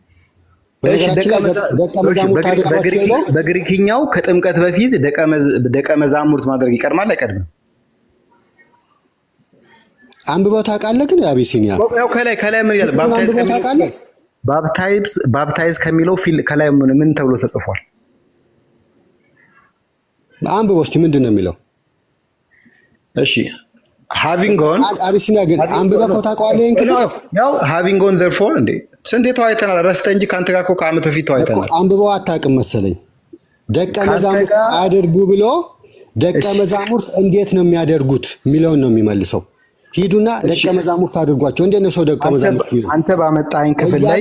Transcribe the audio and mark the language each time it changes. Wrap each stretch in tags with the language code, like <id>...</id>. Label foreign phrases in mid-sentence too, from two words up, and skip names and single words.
<am>በግሪክኛው ከጥምቀት በፊት ደቀ መዛሙርት ማድረግ ይቀድማል አይቀድምም? አንብበው ታውቃለህ? ግን አቢሲኒያ ያው ከላይ ምን ይላል? አንብበው ታውቃለህ? ባፕታይዝ ከሚለው ፊል ከላይ ምን ተብሎ ተጽፏል? አንብበው እስቲ ምንድን ነው የሚለው?</am> <en>እሺ having gone</en> <am>አቢሲኒያ ግን አንብበው ታውቃለህ? ያው</am> <en>having gone therefore</en> <am>እንዴ ስንት ተዋይተናል? ረስተህ እንጂ ካንተ ጋር እኮ ከዓመት በፊት ተዋይተናል። አንብበው አታውቅም መሰለኝ። ደቀ መዛሙርት አድርጉ ብሎ ደቀ መዛሙርት እንዴት ነው የሚያደርጉት የሚለውን ነው የሚመልሰው። ሂዱና ደቀ መዛሙርት አድርጓቸው። እንዴት ነው ሰው ደቀ መዛሙርት የሚለው? አንተ ባመጣኸኝ ክፍል ላይ</am>